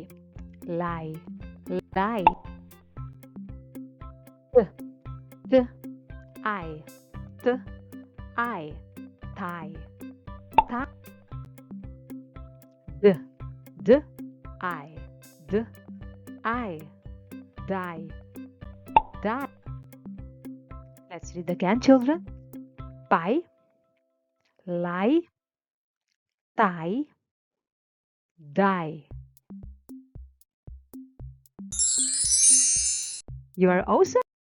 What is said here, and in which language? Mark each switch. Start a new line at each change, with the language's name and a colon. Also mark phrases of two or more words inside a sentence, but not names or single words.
English: Lie, lie. I, I. Tie, tie. I, I. Die, die. Let's read again, children. Pie, lie, tie, die. You are awesome.